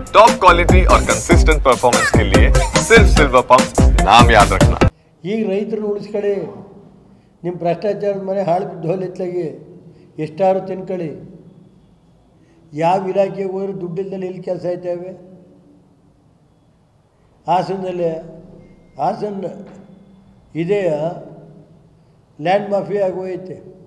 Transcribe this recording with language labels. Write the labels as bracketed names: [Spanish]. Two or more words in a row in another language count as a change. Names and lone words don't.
[English] top quality [Hindi] और [English] consistent performance [Hindi] के लिए सिर्फ सिल्वर पंप नाम याद रखना। [Kannada] ಈಗ ರೈತರನ್ನು ಉಳಿಸ್ಕೊಳ್ಳಿ, ನಿಮ್ಮ ಭ್ರಷ್ಟಾಚಾರದ ಮನೆ ಹಾಳು ಬಿದ್ದೋಲಿತ್ತಲಾಗಿ ಎಷ್ಟಾರು ತಿನ್ಕೊಳ್ಳಿ. ಯಾವ ಇಲಾಖೆಗೆ ಹೋದರೂ ದುಡ್ಡಿಲ್ಲದಲ್ಲಿ ಎಲ್ಲಿ ಕೆಲಸ ಆಯ್ತವೆ? ಹಾಸನದಲ್ಲಿ ಹಾಸನ ಇದೇ [English] land mafia [Kannada] ಆಗೋಯ್ತೆ.